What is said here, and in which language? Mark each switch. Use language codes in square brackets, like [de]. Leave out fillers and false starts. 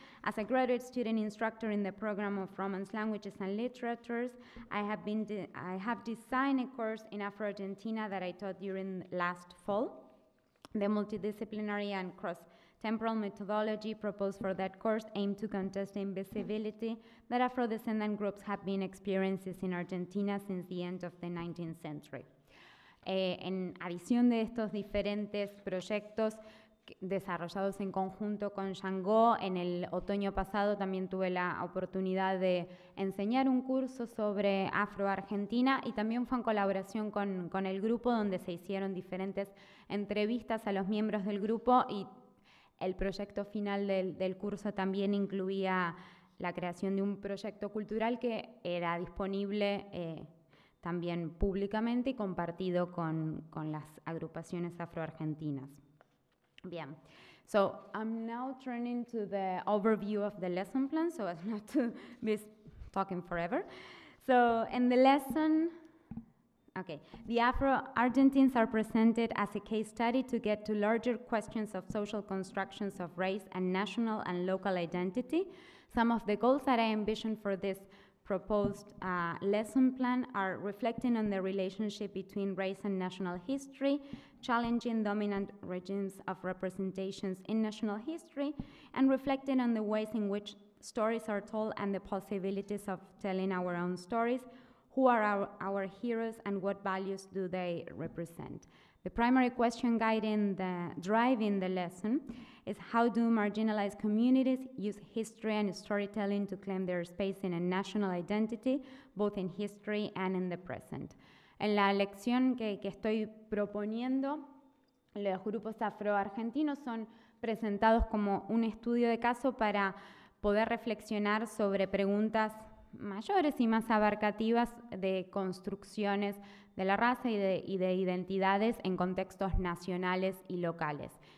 [en] As a graduate student instructor in the program of Romance Languages and Literatures, I have designed a course in Afro-Argentina that I taught during last fall. The multidisciplinary and temporal methodology proposed for that course aimed to contest the invisibility that Afro-descendant groups have been experiencing in Argentina since the end of the 19th century. [es] En adición de estos diferentes proyectos desarrollados en conjunto con Shango, en el otoño pasado también tuve la oportunidad de enseñar un curso sobre Afro-Argentina y también fue en colaboración con el grupo donde se hicieron diferentes entrevistas a los miembros del grupo y el proyecto final del curso también incluía la creación de un proyecto cultural que era disponible también públicamente y compartido con las agrupaciones afroargentinas. [en] Bien, so I'm now turning to the overview of the lesson plan so as not to be talking forever. So in the lesson, okay, the Afro-Argentines are presented as a case study to get to larger questions of social constructions of race and national and local identity. Some of the goals that I envision for this proposed lesson plan are reflecting on the relationship between race and national history, challenging dominant regimes of representations in national history, and reflecting on the ways in which stories are told and the possibilities of telling our own stories, who are our heroes and what values do they represent. The primary question driving the lesson is how do marginalized communities use history and storytelling to claim their space in a national identity, both in history and in the present. [es] En la lección que estoy proponiendo, los grupos afroargentinos son presentados como un estudio de caso para poder reflexionar sobre preguntas mayores y más abarcativas de construcciones de la raza y de identidades en contextos nacionales y locales.